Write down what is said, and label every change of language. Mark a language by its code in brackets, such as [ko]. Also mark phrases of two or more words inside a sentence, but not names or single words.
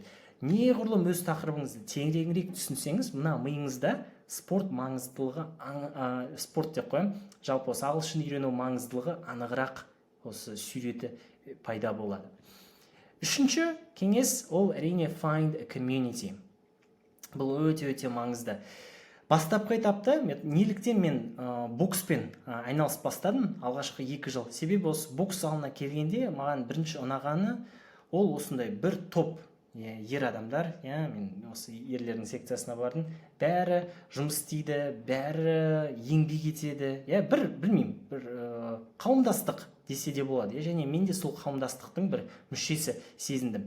[kk] Неғұрлым өз тақырыбыңызды тереңірек түсінсеңіз, мына миыңызда спорт маңыздылығы, спорт деп қоямын, жалпы осы ағылшын үйрену маңыздылығы анығырақ осы суреті пайда болады. Үшінші кеңес ол әрине [en] find a community. [kk] Бұл өте маңызды. Бастапқы этапта неліктен мен бокспен айналысып бастадым алғашқы 2 жыл. Себебі осы бокс залына келгенде маған бірінші ұнағаны ол осындай бір топ ер адамдар, мен осы ерлердің секциясына бардым, бәрі жұмыс істейді, бәрі еңбек етеді, білмеймін, бір қауымдастық десе де болады, және мен де сол қауымдастықтың бір мүшесі сезіндім.